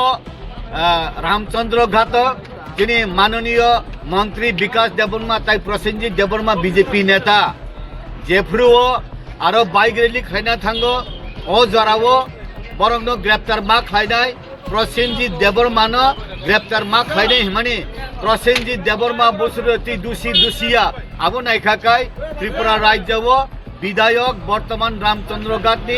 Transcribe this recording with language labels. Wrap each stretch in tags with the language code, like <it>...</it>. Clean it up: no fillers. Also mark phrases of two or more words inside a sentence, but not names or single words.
<bn>রামচন্দ্র ঘাট যিনি মাননীয় মন্ত্রী বিকাশ দেববর্মা তাই প্রসেনজিৎ দেববর্মা বিজেপি নেতা</bn> <trp>जेफ्रुओ आरो बाइक रैली खायना थांगो ओ जरावो बरंनो ग्रेप्तार मा खायनाय प्रसेनजित देबबर्मानो ग्रेप्तार मा खायनाय हिमानि प्रसेनजित देबबर्मा बसुरती दुसिया आबो नायखाखाय त्रिपुरा राज्यवो विधायक बर्तमान रामचंद्र घाटनि</trp>